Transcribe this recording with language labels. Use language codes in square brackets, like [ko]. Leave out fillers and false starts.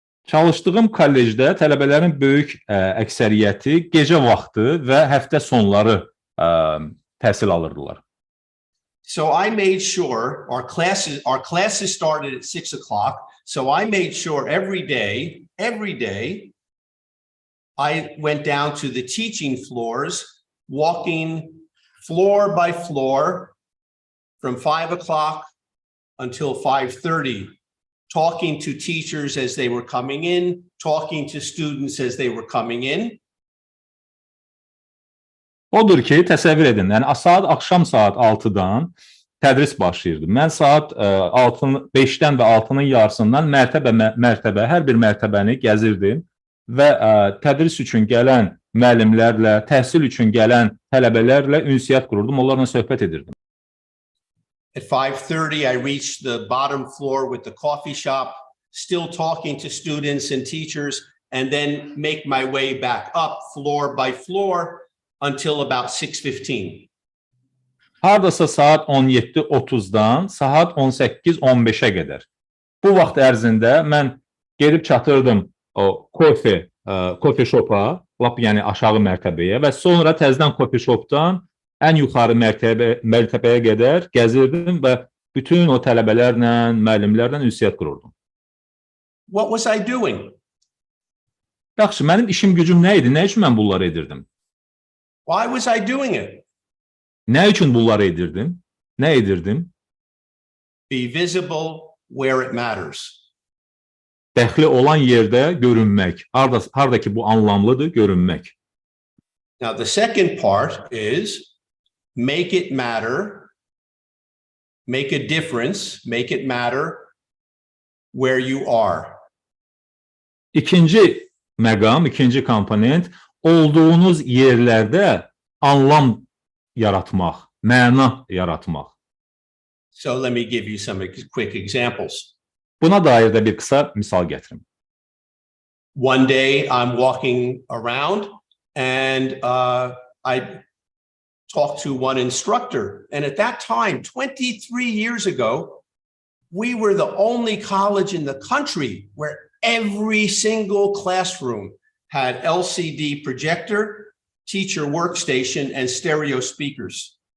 [az] Çalışdığım kollecdə tələbələrin böyük əksəriyyəti gecə vaxtı və həftə sonları təhsil alırdılar. [en] So I made sure our classes started at 6 o'clock. So I made sure every day, I went down to the teaching floors, walking floor by floor from 5 o'clock until 5:30, talking to teachers as they were coming in, talking to students as they were coming in. [az] Odur ki, təsəvvür edin, yəni axşam saat 6-dan tədris başlayırdı. Mən saat 5-dən və 6-nın yarısından mərtəbə, hər bir mərtəbəni gəzirdim və tədris üçün gələn müəllimlərlə, təhsil üçün gələn tələbələrlə ünsiyyət qururdum, onlarla söhbət edirdim. [en] At 5:30, I reached the bottom floor with the coffee shop, still talking to students and teachers, and then make my way back up floor by floor until about 6:15. [az] Hardasa saat 17:30-dan saat 18:15-ə qədər. Bu vaxt ərzində mən gedib çatırdım o kofe şopa, lap yəni aşağı mərtəbəyə və sonra təzədən kofe şopdan ən yuxarı mərtəbəyə qədər gəzirdim və bütün o tələbələrlə, müəllimlərlə ünsiyyət qururdum. [en] What was I doing? [az] Yaxşı, mənim işim gücüm nə idi? Nə üçün mən bunları edirdim? [en] Why was I doing it? [az] Nə üçün bunları edirdim? Nə edirdim? [en] be visible where it matters. [az] Dəxli olan yerdə görünmək. Harda ki bu anlamlıdır, görünmək. [en] Now, the second part is make it matter, make a difference, make it matter where you are. [az] İkinci məqam, ikinci komponent, olduğunuz yerlərdə anlam yaratmaq, məna yaratmaq. [en] So let me give you some quick examples. [az] Buna dair də bir qısa misal gətirim. [en] One day I'm walking around and I talked to one instructor. And at that time, 23 years ago, we were the only college in the country where every single classroom had LCD projector, teacher workstation, and stereo speakers.